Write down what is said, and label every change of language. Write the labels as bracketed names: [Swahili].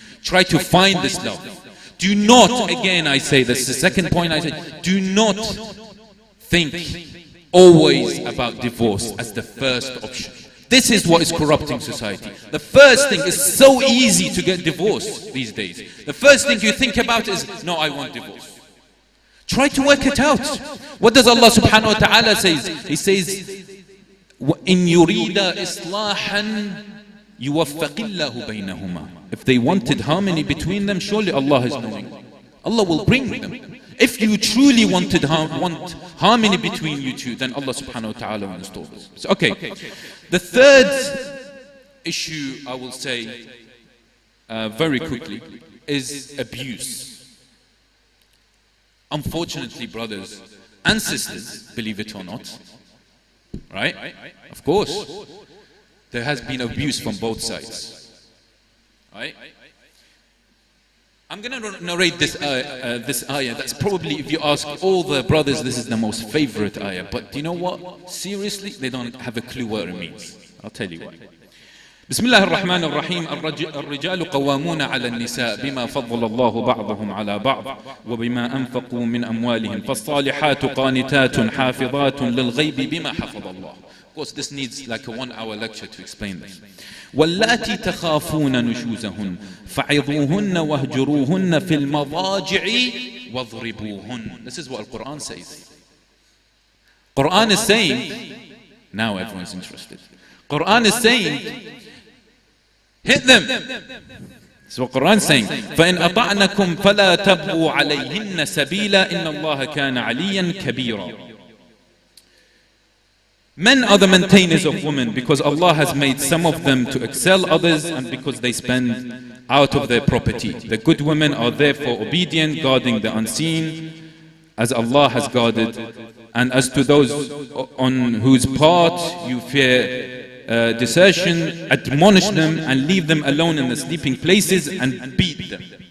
[English] Try to find this love. Do not, again I say, this is the second point I say, do not think always about divorce as the first option. This is what is corrupting society. The first thing is so easy to get divorced these days. The first thing you think about is, no, I want divorce. Try to work it out. What does Allah subhanahu wa ta'ala say? He says, [Arabic] إِن يُرِيدَ إِصْلَاحًا يُوَفَّقِ اللَّهُ بَيْنَهُمَا. [English] If they wanted harmony between them, surely Allah is knowing. Allah will bring them. If you truly want harmony between you two, then Allah subhanahu wa ta'ala will install this. So, okay. The third issue I will say very quickly is abuse. Unfortunately, brothers and sisters, believe it or not, right? Of course, there has been abuse from both sides, right? I'm going to narrate this ayah. That's probably, if you ask all the brothers, this is the most favorite ayah. But you know what? Seriously, they don't have a clue what it means. I'll tell you why. [Arabic] بسم الله الرحمن الرحيم. الرجال قوامون على النساء بما فضل الله بعضهم على بعض وبما أنفقوا من أموالهم فالصالحات قانتات حافظات للغيب بما حفظ الله. [English] Of course, this needs like a 1-hour lecture to explain this. [Arabic] واللاتي تخافون نشوزهن فعظوهن واهجروهن في المضاجع واضربوهن. [English] This is what Al-Quran says. Quran is saying, now everyone's interested. Quran is saying, hit them. So Quran is saying, [Arabic] فَإِنْ أَطَعْنَكُمْ فَلَا تَبْغُوا عَلَيْهِنَّ سَبِيلًا إِنَّ اللَّهَ كَانَ عَلِيًّا كَبِيرًا. [English] Men are the maintainers of women because Allah has made some of them to excel others, and because they spend out of their property. The good women are therefore obedient, guarding the unseen, as Allah has guarded. And as to those on whose part you fear desertion, admonish them and leave them alone in the sleeping places and beat them.